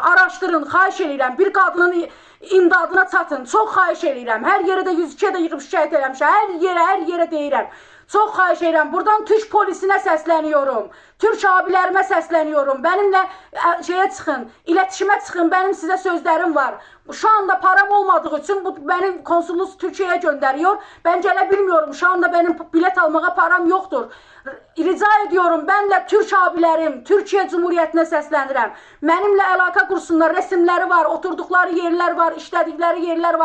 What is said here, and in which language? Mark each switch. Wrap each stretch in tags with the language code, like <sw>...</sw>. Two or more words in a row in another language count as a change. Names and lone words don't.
<az>Araşdırın, xahiş edirəm, bir qadının imdadına çatın, çox xahiş edirəm, hər yerə də 102-yə də yığıb şikayət eləmişəm, hər yerə deyirəm. Çox xahiş edirəm, buradan Türk polisinə səsləniyorum, Türk abilərimə səsləniyorum, benimlə çıxın, iletişimə çıxın, benim sizə sözlərim var.</az> <tr>Şu anda param olmadığı için bu benim konsolus Türkiye'ye gönderiyor. Ben gələ bilmiyorum, şu anda benim bilet almağa param yoktur. Rica ediyorum, benimle Türk abilerim, Türkiye Cumhuriyetine səslənirəm. Benimle əlaqə kursunlar, resimleri var, oturdukları yerler var, işledikleri yerler var.</tr>